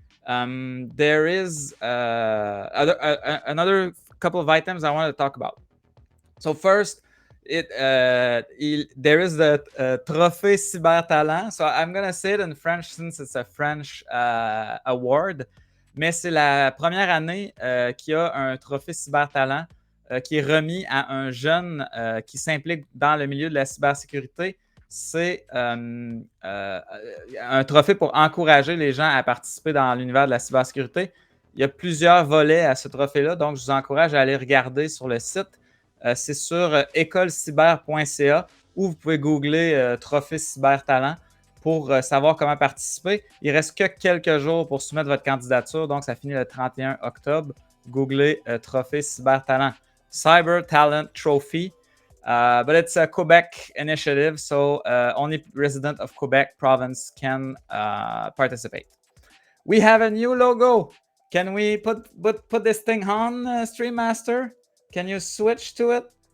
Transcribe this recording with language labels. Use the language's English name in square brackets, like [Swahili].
[English] There is another couple of items I want to talk about. So first, there is the Trophée Cyber Talent. So I'm gonna say it in French since it's a French award. [French] Mais c'est la première année qu'il y a un trophée Cyber Talent qui est remis à un jeune qui s'implique dans le milieu de la cybersécurité. C'est un trophée pour encourager les gens à participer dans l'univers de la cybersécurité. Il y a plusieurs volets à ce trophée-là, donc je vous encourage à aller regarder sur le site. C'est sur écolecyber.ca ou vous pouvez googler Trophée Cyber Talent pour savoir comment participer. Il reste que quelques jours pour soumettre votre candidature, donc ça finit le 31 octobre. Googlez Trophée Cyber Talent. Cyber Talent Trophy. [English] But it's a Quebec initiative, so only resident of Quebec province can participate. We have a new logo. Can we put this thing on, Stream Master? Can you switch to it?